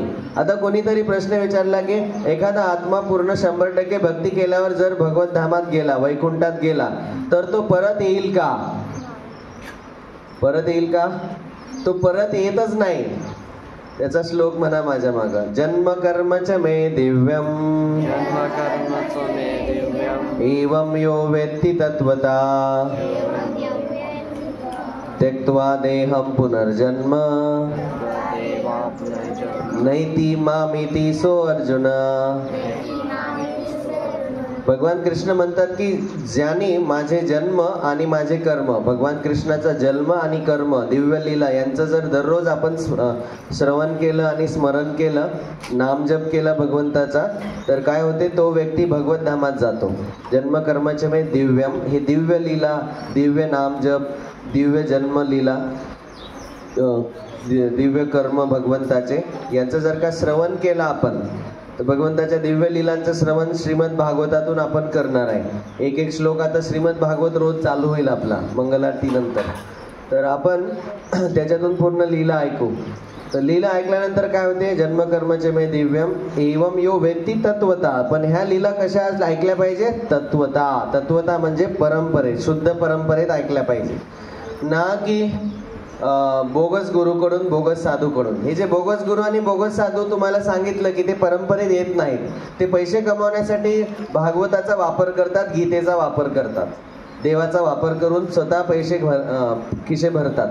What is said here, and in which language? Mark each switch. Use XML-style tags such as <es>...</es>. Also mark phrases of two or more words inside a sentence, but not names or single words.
<mr>आता कोणीतरी प्रश्न विचारला की एखादा आत्मा पूर्ण 100% भक्ती केल्यावर जर भगवत धामात गेला, वैकुंठात गेला, तर तो परत येईल का? तो परत येतच नाही. त्याचा श्लोक म्हणा माझ्या मागं.</mr> <sa>जन्म कर्मच मे दिव्यम एवं यो वेत्ति तत्वता त्यक्त्वा देहं पुनर्जन्म नैति मामिति सो अर्जुन.</sa> <mr>भगवान कृष्ण म्हणतात की ज्याने माझे जन्म आणि माझे कर्म, भगवान कृष्णाचा जन्म आणि कर्म, दिव्य लीला यांचं जर दररोज आपण श्रवण केलं आणि स्मरण केलं, नामजप केला भगवंताचा, तर काय होते, तो व्यक्ती भगवत धामात जातो.</mr> <sa>जन्म कर्माचे मे दिव्यम,</sa> <mr>हे दिव्य लीला, दिव्य नामजप, दिव्य जन्म लीला, दिव्य कर्म भगवंताचे यांचं जर का श्रवण केलं आपण, तर भगवंताच्या दिव्य लीलांचं श्रवण श्रीमद भागवतातून आपण करणार आहे. एक श्लोक आता श्रीमद भागवत रोज चालू होईल आपला मंगलारती नंतर, तर आपण त्याच्यातून पूर्ण लीला ऐकू. तर लीला ऐकल्यानंतर काय होते,</mr> <sa>जन्मकर्मचे मे दिव्यम एवं यो वेत्ति तत्वता.</sa> <mr>पण ह्या लीला कशा ऐकल्या पाहिजे, तत्वता म्हणजे परंपरेत, शुद्ध परंपरेत ऐकल्या पाहिजे, ना की बोगस गुरुकडून, बोगस साधूकडून. हे जे बोगस गुरु आणि बोगस साधू तुम्हाला सांगितलं की ते परंपरेत येत नाहीत, ते पैसे कमावण्यासाठी भागवताचा वापर करतात, गीतेचा वापर करतात, देवाचा वापर करून स्वतः पैसे खिसे भरतात.</mr>